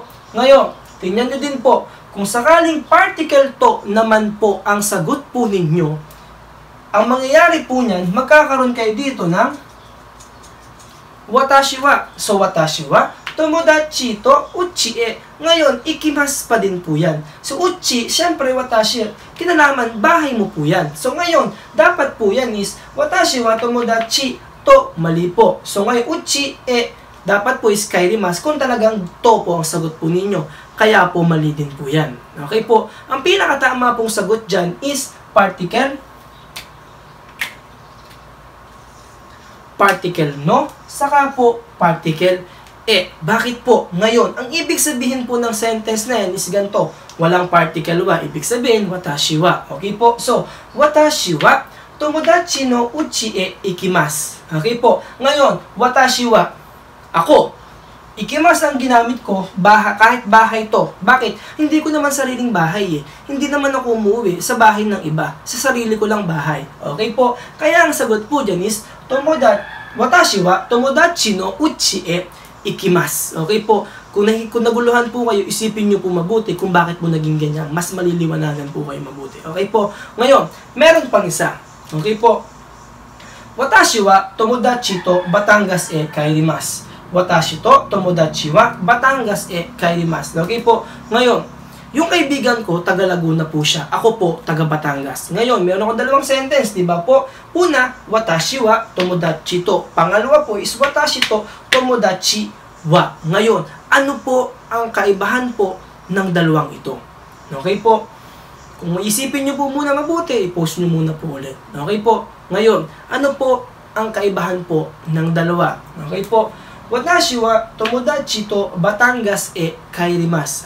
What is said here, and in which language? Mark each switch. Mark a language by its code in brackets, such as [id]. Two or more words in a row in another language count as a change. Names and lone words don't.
[tl] Ngayon, tingnan nyo din po, kung sakaling particle to naman po ang sagot po ninyo, ang mangyayari po niyan, magkakaroon kayo dito ng [ja] 私は. So 私は、友達と家へ. [tl] Ngayon, ikimasu pa din po yan. So uchi, syempre watashi, kinalaman, bahay mo po yan. So ngayon, dapat po yan is [ja] 私は友達と, [tl] mali po. So ngayon, [ja] 家へ, [tl] dapat po is kairimasu kung talagang to po ang sagot po ninyo. Kaya po mali din po yan. Okay po? Ang pinakatama pong sagot dyan is particle no, saka po particle e. Bakit po? Ngayon, ang ibig sabihin po ng sentence na yan is ganito. Walang particle wa. Ibig sabihin, [ja] 私は. [tl] Okay po? So, [ja] 私は友達の家へ行きます. [tl] Okay po? Ngayon, [ja] 私は, [tl] ako. Ikimasu ang ginamit ko, kahit bahay to. Bakit? Hindi ko naman sariling bahay eh. Hindi naman ako umuwi sa bahay ng iba. Sa sarili ko lang bahay. Okay po? Kaya ang sagot po dyan is, [ja] 私は友達の家へ行きます. [tl] Okay po, kung naguluhan po kayo, isipin nyo po mabuti kung bakit po naging ganyan. Mas maliliwanagan po kayo mabuti. Okay po, ngayon, meron pang isa. Okay po, [ja] 私は友達とBatangasへ帰ります. 私と友達はBatangasへ帰ります. [tl] Okay po, ngayon, yung kaibigan ko, taga Laguna po siya. Ako po, taga Batangas. Ngayon, meron akong dalawang sentence, di ba po? Una, [ja] 私は友達と. [tl] Pangalawa po is [ja] 私と友達は. [tl] Ngayon, ano po ang kaibahan po ng dalawang ito? Okay po? Kung isipin nyo po muna mabuti, i-post nyo muna po ulit. Okay po? Ngayon, ano po ang kaibahan po ng dalawa? Okay po? [ja] 私は友達とBatangasへ帰ります.